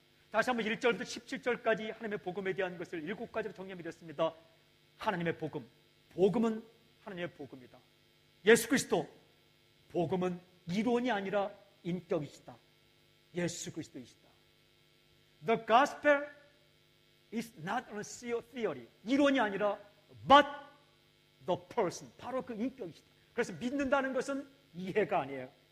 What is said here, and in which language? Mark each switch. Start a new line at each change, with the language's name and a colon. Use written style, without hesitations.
Korean: 다시 한번 1절부터 17절까지 하나님의 복음에 대한 것을 7가지로 정리해드렸습니다. 하나님의 복음, 복음은 하나님의 복음이다. 예수 그리스도, 복음은 이론이 아니라 인격이시다. 예수 그리스도이시다.
English: The gospel is not a theory.
Korean: 이론이 아니라
English: but the person.
Korean: 바로 그 인격이시다. 그래서 믿는다는 것은 이해가 아니에요.